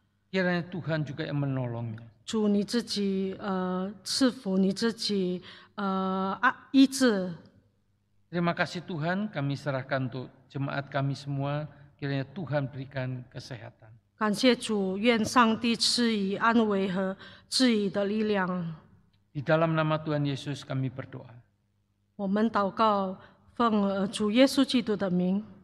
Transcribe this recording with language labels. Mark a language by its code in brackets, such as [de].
[id] Kiranya Tuhan juga yang menolongnya. [zh] 主你自己赐福，你自己医治。 [id] Terima kasih Tuhan, kami serahkan untuk jemaat kami semua, kiranya Tuhan berikan kesehatan. [zh] 感谢主，愿上帝赐予安慰和治愈的力量。 [id] Di dalam nama Tuhan Yesus kami berdoa. [zh] 我们祷告，奉主耶稣基督的名，